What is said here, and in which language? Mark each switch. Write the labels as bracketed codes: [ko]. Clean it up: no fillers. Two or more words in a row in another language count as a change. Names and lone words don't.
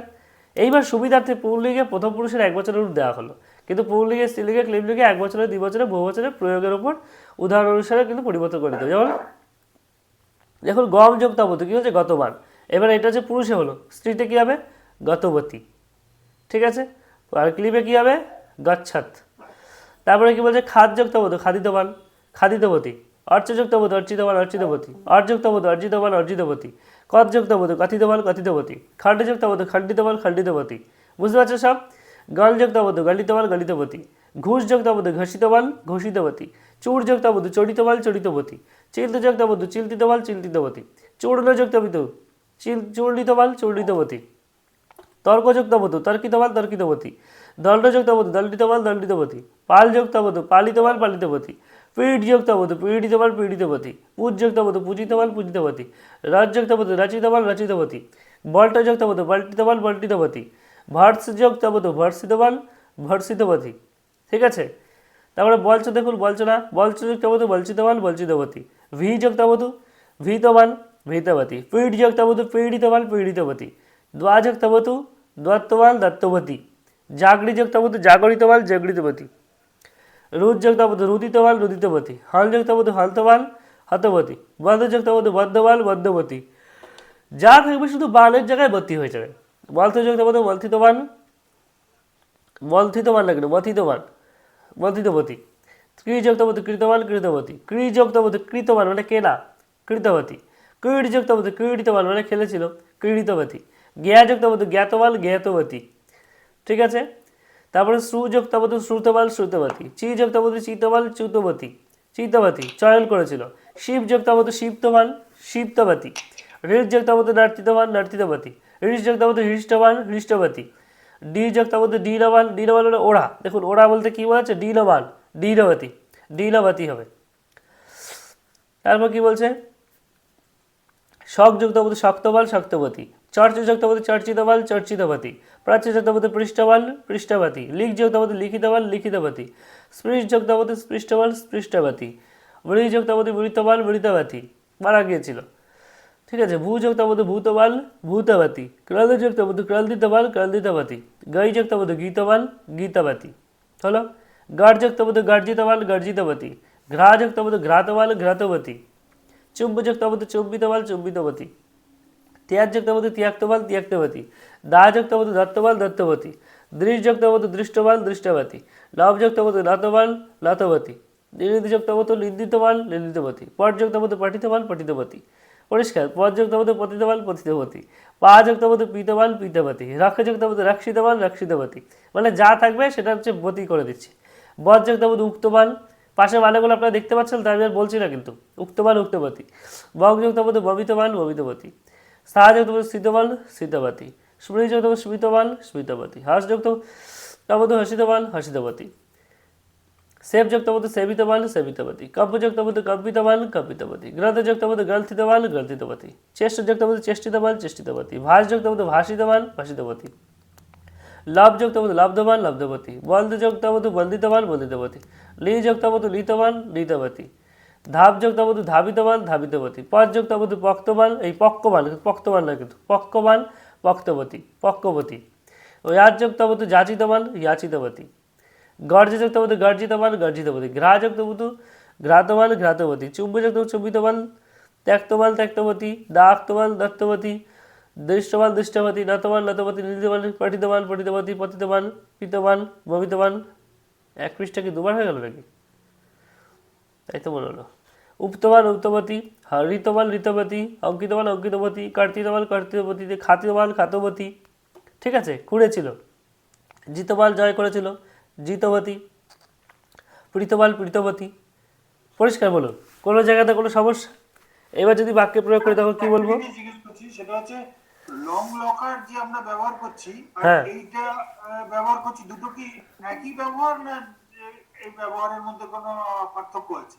[bn] এইবার সুবিধার্থে পুংলিঙ্গে প্রথম পুরুষের এক বছরের রূপ দেওয়া হলো, কিন্তু পুংলিঙ্গে, স্ত্রীলিঙ্গে, ক্লিবলিঙ্গে এক বছরে, 2 বছরে, বহু বছরে প্রয়োগের উপর উদাহরণ অনুসারে কিন্তু পরিবর্তন করে দিতে হবে। যেমন দেখুন গম যোগ তবতু কী হচ্ছে? গতবার। এবার এটা হচ্ছে পুরুষে হলো, স্ত্রীতে কী হবে? গতবতী। ঠিক আছে? আর ক্লিবে কী হবে? গচ্ছত। তারপরে কি বলছে? [sa] খাদ যোগ তবতু খাদিতবান, খাদিতবতী। অর্চ যোগ তবতু অর্চিতবান, অর্চিতবতী। অর্যোগ তবতু অর্জিতবান, অর্জিতবতী। কদ যোগ তবতু কথিতবান, কথিতবতী। খণ্ড যোগ তবতু খণ্ডিতবান, খণ্ডিতবতী। [bn] বুঝতে পারছো সব? [sa] গল যোগ তবতু গলিতবান, গলিতবতী। ঘুষ যোগ তবতু ঘষিতবান, ঘোষিতবতী। চূড় যোগ তবতু চরিতবান, চরিতবতী। চিল্ত যোগ তবতু চিল্তিতবান, চিল্তিতবতী। চূর্ণ যোগ তবতু চূর্ণিতবান, চূর্ণিতবতী। তর্ক যোগ তবতু তর্কিতবান, তর্কিতবতী। দণ্ড যোগ তবতু দণ্ডিতবান, দণ্ডিতবতী। পাল যোগ তবতু পালিতবান, পালিতবতী। পীড় যোগ তবতু পীড়িতবান, পীড়িতবতী। পূজ যোগ তবতু পূজিতবান, পূজিতবতী। রজ যোগ তবতু রচিতবান, রচিতবতী। বল্ট যোগ তবতু বল্টিতবান, বল্টিতবতী। ভর্স যোগ তবতু ভর্ষিতবান, ভর্ষিতবতী। [bn] ঠিক আছে? তারপরে বলচ দেখুন, [sa] বলচনা, বলচ যোগ তবতু বলচিতবান, বলচিতবতী। ভি যোগ তবতু ভীতবান, ভীতবতী। পীড় যোগ তবতু পীড়িতবান, পীড়িতবতী। দ্বা যোগ তবতু দত্তবান, দত্তবতী। জাগরি যোগ তবতু জাগরিতবান, জাগরিতবতী। রুদ যোগ তবতু রুদিতবান, রুদিতবতী। হল যোগ তবতু হলতবান, হতবতী। বদ্ধ যোগ তবতু বদ্ধবান, বদ্ধবতী। [bn] যা থাকবে শুধু বানের জায়গায় বতী হয়ে যাবে। [sa] বলথ যোগ তবতু বলথিতবান, বলথিতবান না কেন মথিতবান, মথিতবতী। ক্রি যোগ তবতু কৃতবান, কৃতবতী। ক্রি যোগ তবতু কৃতবান [bn] মানে কেনা, [sa] কৃতবতী। ক্রীড় যোগ তবতু ক্রীড়িতবান [bn] মানে খেলেছিল, [sa] ক্রীড়িতবতী। জ্ঞা যোগ তবতু জ্ঞাতবান, জ্ঞাতবতী। [bn] ঠিক আছে? [sa] তারপরে শ্রু যোগ তবতু শ্রুতবান, শ্রুতবতী। চি যোগ তবতু চিতবান, চ্যুতবতী, চিতবতী। [bn] চয়ন করেছিল। [sa] শিব যোগ তবতু শিপ্তবান, শিপ্তবতী। হৃদ যোগ তবতু নর্তিতবান, নর্তিতবতী। হৃষ যোগ তবতু হৃষ্টবান, হৃষ্টবতী। ডি যোগ তবতু ডিলবান, ডিলবান [bn] মানে ওড়া। দেখুন ওড়া বলতে কী বলছে? ডিলবান, ডিলবতী, ডিলবতী হবে। তারপর কি বলছে? [sa] শক যোগ তবতু শক্তবান, শক্তবতী। চর্চ যোগ তবতু চর্চিতবান, চর্চিতবতী। প্রাচ্য যোগ তবতু পৃষ্ঠবান, পৃষ্ঠবতী। লিখ যোগ তবতু লিখিতবান, লিখিতবতী। স্পৃশ যোগ তবতু স্পৃষ্টবান, স্পৃষ্টবতী। মৃ যোগ তবতু মৃতবান, মৃতবতী। [bn] মারা গিয়েছিল। ঠিক আছে? [sa] ভূ যোগ তবতু ভূতবান, ভূতবতী। ক্রন্দ যোগ তবতু ক্রন্দিতবান, ক্রন্দিতবতী। গৈ যোগ তবতু গীতবান, গীতবতী। হলো? গড় যোগ তবতু গর্জিতবান, গর্জিতবতী। ঘ্রা যোগ তবতু ঘ্রাতবান, ঘ্রাতবতী। চুম্ব যোগ তবতু চুম্বিতবান, চুম্বিতবতী। ত্যাগ যোগ তবতু ত্যাক্তবান, ত্যাক্তবতী। দা যোগ তবতু দত্তবান, দত্তবতী। দৃশ যোগ তবতু দৃষ্টবান, দৃষ্টবতী। লব যোগ তবতু লতবান, লতবতী। নিন্দিত যোগ তবতু নিন্দিতবান, নিন্দিতবতী। পট যোগ তবতু পঠিতবান, পঠিতবতী। পরিষ্কার? পদ যোগ তবতু পতিতবান, পতিতবতী। পা যোগ তবতু পীতবান, পীতবতী। রক্ষ যোগ তবতু রক্ষিতবান, রক্ষিতবতী। [bn] মানে যা থাকবে সেটা হচ্ছে বতী করে দিচ্ছি। [sa] বদ যোগ তবতু উক্তবান, [bn] পাশে মানেগুলো আপনারা দেখতে পাচ্ছেন, তাই আমি আর বলছি না কিন্তু। [sa] উক্তবান, উক্তবতী। বং যোগ তবতু ববিতবান, ববিতবতী। সাহা যোগ তবতু স্থিতবান, স্থিতবতী। স্মৃতি যোগ তবতু স্মৃতবান, স্মৃতবতী। হর্ষ যোগ তবতু হর্ষিতবান, হর্ষিতবতী। সেব যোগ তবতু সেবিতবান, সেবিতবতী। কম্প যোগ তবতু কম্পিতবান, কম্পিতবতী। গ্রন্থ যোগ তবতু গ্রন্থিতবান, গ্রন্থিতবতী। চেষ্ট যোগ তবতু চেষ্টিতবান, চেষ্টিতবতী। ভাস যোগ তবতু ভাসিতবান, ভাসিতবতী। লব যোগ তবতু লব্ধবান, লব্ধবতী। বন্ধ যোগ তবতু বন্দিতবান, বন্দিতবতী। লি যোগ তবতু লিতবান, লিতবতী। ধাপ যোগ তবতু ধাবিতবান, ধাবিতবতী। পদ যোগ তবতু পক্তবান, এই পক্কবান, পক্তবান না কিন্তু পক্কবান, পক্তবতী, পক্কবতী। ওই আজ যোগ তবতু যাচিতবান, যাচিতবতী। গর্জ যোগ তবতু গর্জিতবান, গর্জিতবতী। ঘ্রা যোগ তবতু ঘ্রাতবান, ঘ্রাতবতী। চুম্ব যোগ তবতু চুম্বিতবান, ত্যক্তবান, ত্যক্তবতী। দাক্তবান, দত্তবতী। দৃষ্টবান, দৃষ্টবতী। নতবান, নতবতী। নিদিতবান, পঠিতবান, পঠিতবতী। পতিতবান, পিতবান, ভবিতবান। [bn] এক পৃষ্ঠা কি দুবার হয়ে গেল নাকি? তাই তো মনে হলো। [sa] উপতবান, উপতবতী। ঋতবান, ঋতবতী। অঙ্কিতবান, অঙ্কিতবতী। কর্তিতবান, কর্তিতবতী। খাতিতবান, খাতবতী। [bn] ঠিক আছে? কুড়েছিল। জিতবান, জয় করেছিল, জিতবতী। [sa] প্রীতবান, প্রীতবতী। [bn] পরিষ্কার বলুন? কোনো জায়গাতে কোনো সমস্যা? এবার যদি বাক্যে প্রয়োগ করি তখন কি বলবো? জিজ্ঞেস করছি সেটা হচ্ছে লং লকার যে আমরা ব্যবহার করছি আর হ্যাঁ, এইটা ব্যবহার করছি, দুটো কি একই ব্যবহার না এই ব্যবহারের মধ্যে কোনো পার্থক্য আছে?